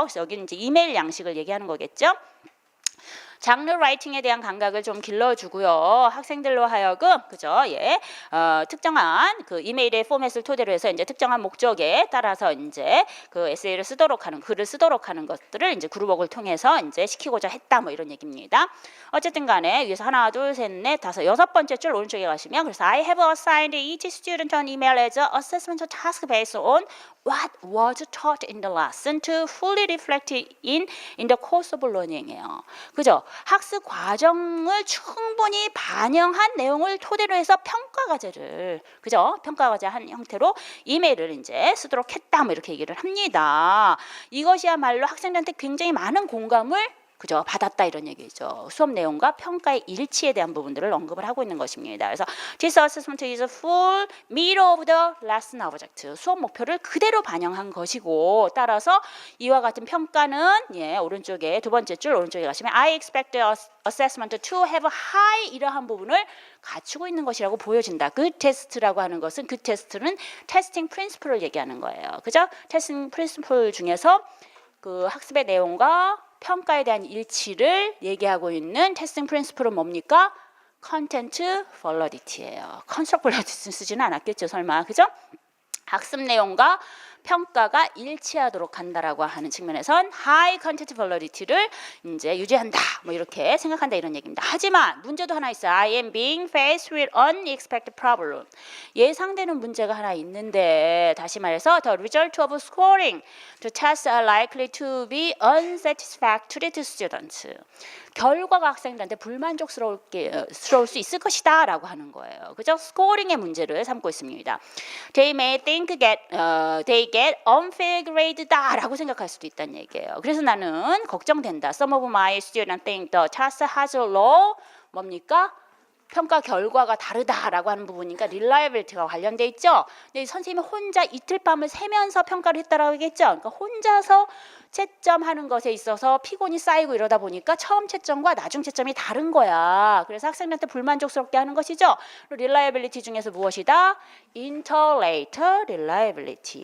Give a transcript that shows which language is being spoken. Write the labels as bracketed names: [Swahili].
[Korean] 그래서 여기는 이제 이메일 양식을 얘기하는 거겠죠. 장르 라이팅에 대한 감각을 좀 길러주고요. 학생들로 하여금 그죠? 예, 특정한 그 이메일의 포맷을 토대로 해서 이제 특정한 목적에 따라서 이제 그 에세이를 쓰도록 하는 글을 쓰도록 하는 것들을 이제 그룹웍을 통해서 이제 시키고자 했다 뭐 이런 얘기입니다. 어쨌든 간에 위에서 하나, 둘, 셋, 넷, 다섯, 여섯 번째 줄 오른쪽에 가시면 그래서 [English] I have assigned each student an email as an assessment task based on what was taught in the lesson to fully reflect in the course of learning [Korean] 이에요. 그죠? 학습 과정을 충분히 반영한 내용을 토대로 해서 평가 과제를 그죠? 평가 과제 한 형태로 이메일을 이제 쓰도록 했다 뭐 이렇게 얘기를 합니다. 이것이야말로 학생들한테 굉장히 많은 공감을 그죠? 받았다 이런 얘기죠. 수업 내용과 평가의 일치에 대한 부분들을 언급을 하고 있는 것입니다. 그래서 [English] This assessment is full meet of the lesson object. [Korean] 수업 목표를 그대로 반영한 것이고 따라서 이와 같은 평가는 예, 오른쪽에 두 번째 줄 오른쪽에 가시면 [English] I expect the assessment to have high [Korean] 이러한 부분을 갖추고 있는 것이라고 보여진다. 그 테스트라고 하는 것은 그 테스트는 테스팅 프린시플을 얘기하는 거예요. 그죠? 테스팅 프린시플 중에서 그 학습의 내용과 평가에 대한 일치를 얘기하고 있는 테스팅 프린시플은 뭡니까? 컨텐트 밸리디티예요. 컨스트럭 밸리디티 쓰지는 않았겠죠, 설마. 그죠? 학습 내용과 평가가 일치하도록 한다라고 하는 측면에선 high content validity를 이제 유지한다. 뭐 이렇게 생각한다 이런 얘기입니다. 하지만 문제도 하나 있어요. [English] I am being faced with unexpected problem. [Korean] 예상되는 문제가 하나 있는데 다시 말해서 [English] the result of scoring the tests are likely to be unsatisfactory to students. [Korean] 결과가 학생들한테 불만족스러울 수 있을 것이다 라고 하는 거예요. 그죠? 스코어링의 문제를 삼고 있습니다. [English] They may think they get unfair grade다 [Korean] 라고 생각할 수도 있다는 얘기예요. 그래서 나는 걱정된다. [English] Some of my students think the test has low [Korean] 뭡니까? 평가 결과가 다르다라고 하는 부분이니까 reliability가 관련돼 있죠. 근데 선생님이 혼자 이틀 밤을 새면서 평가를 했다라고 했겠죠. 그러니까 혼자서 채점하는 것에 있어서 피곤이 쌓이고 이러다 보니까 처음 채점과 나중 채점이 다른 거야. 그래서 학생들한테 불만족스럽게 하는 것이죠. reliability 중에서 무엇이다? [English] interlater reliability.